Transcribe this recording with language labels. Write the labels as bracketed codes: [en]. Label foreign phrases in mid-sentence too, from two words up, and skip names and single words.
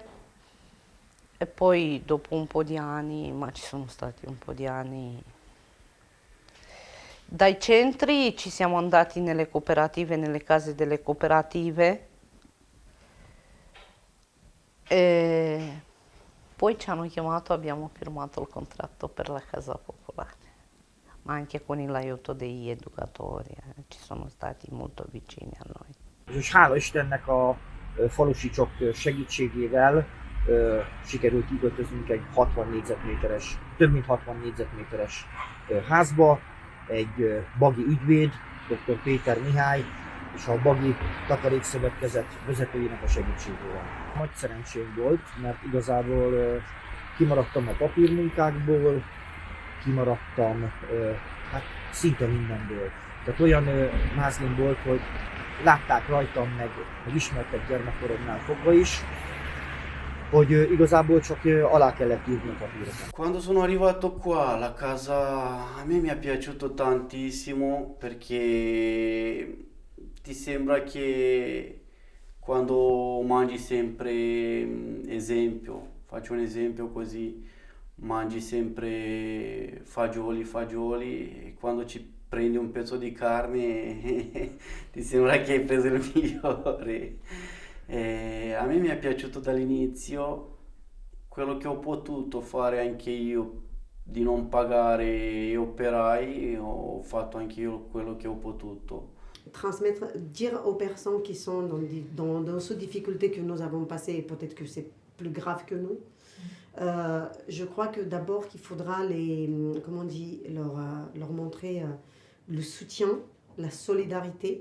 [it] E poi dopo un po' di anni, ma ci sono stati un po' di anni, dai centri ci siamo andati nelle cooperative, nelle case delle cooperative e poi ci hanno chiamato, abbiamo firmato il contratto per la casa popolare, ma anche con l'aiuto degli educatori, ci sono stati molto vicini a noi. [hu] És hála Istennek a falusi csok segítségével sikerült kikötöznünk egy 60 négyzetméteres, több mint 60 négyzetméteres házba, egy bagi ügyvéd, dr. Péter Mihály, és a Bagi Takarékszövetkezet vezetőjének a segítségével. Nagy szerencsém volt, mert igazából kimaradtam a papírmunkákból, kimaradtam hát szinte mindenből. Tehát olyan mázlim volt, hogy látták rajtam, meg ismertek gyermekkoromnál fogva is, hogy igazából csak alá kellett írni a papírokat. [it] Quando sono arrivato qua, la casa a me mi è piaciuto tantissimo perché ti sembra che quando mangi sempre, esempio, faccio un esempio così, mangi sempre fagioli e quando ci prendi un pezzo di carne ti sembra che hai preso il migliore. A me mi è piaciuto dall'inizio quello che ho potuto fare anche io di non pagare gli operai, ho fatto anche io quello che ho potuto. [fr] Transmettre, dire aux personnes qui sont dans ces difficultés que nous avons passées, et peut-être que c'est plus grave que nous, Je crois que d'abord qu'il faudra leur montrer le soutien, la solidarité.